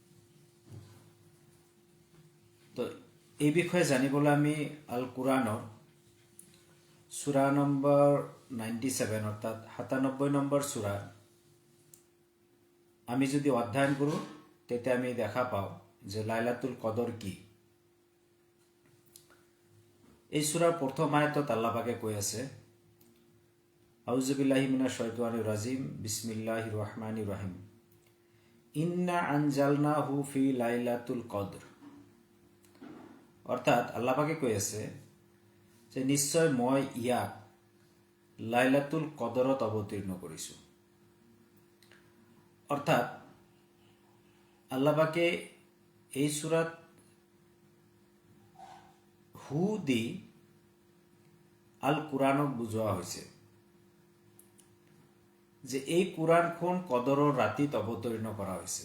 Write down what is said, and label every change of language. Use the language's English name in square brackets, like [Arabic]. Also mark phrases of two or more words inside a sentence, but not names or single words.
[Assamese] তো এই বিষয়ে জানিবলৈ আমি আল কুৰাণৰ সূৰা নম্বৰ 97 অৰ্থাৎ 97 নম্বৰ সূৰা আমি যদি অধ্যয়ন কৰোঁ তেতিয়া আমি দেখা পাওঁ যে লাইলাতুল কদৰ কি। এই সূৰাৰ প্ৰথম আয়াতত আল্লাহ পাকে কৈ আছে, [Arabic] أعوذ بالله من الشيطان الرجيم بسم الله الرحمن الرحيم, إنا أنزلناه في ليلة القدر. [Assamese] অৰ্থাৎ আল্লাহ পাকে কৈ আছে যে নিশ্চয় মই ইয়াক লাইলাতুল কদৰত অৱতীৰ্ণ কৰিছোঁ। অৰ্থাৎ আল্লাহ পাকে এই সূৰাত হু দি আল কুৰাণক বুজোৱা হৈছে যে এই কুৰাণখন কদৰৰ ৰাতিত অৱতীৰ্ণ কৰা হৈছে।